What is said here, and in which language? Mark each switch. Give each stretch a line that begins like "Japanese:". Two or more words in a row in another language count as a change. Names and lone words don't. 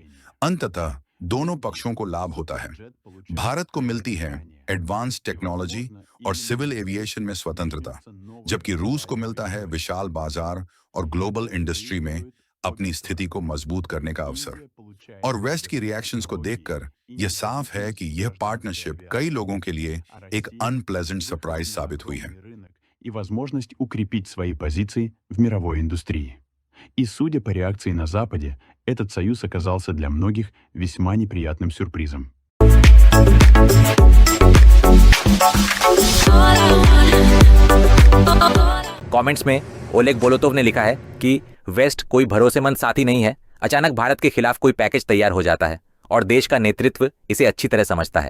Hindi: अंततः दोनों पक्षों को लाभ होता है। भारत को मिलती है
English: advance technology
Hindi: और
English: civil aviation
Hindi: में स्वतंत्रता, जबकि रूस को मिलता है विशाल बाजार और
English: global industry
Hindi: में अपनी स्थिति को मजबूत करने का अवसर। और वेस्ट की रिएक्शंस को देखकर यह साफ है कि यह पार्टनरशिप कई लोगों के लिए एक
English: unpleasant surprise
Hindi: साबित हुई है।
Russian: И возможность укрепить свои позиции в мировой индустрии. И судя по реакции на Западе, этот союз оказался для многих весьма неприятным сюрпризом.
Hindi: कमेंट्स में ओलेग बोलोतोव ने लिखा है कि वेस्ट कोई भरोसेमंद साथी नहीं है। अचानक भारत के खिलाफ कोई पैकेज तैयार हो जाता है और देश का नेतृत्व इसे अच्छी तरह समझता है।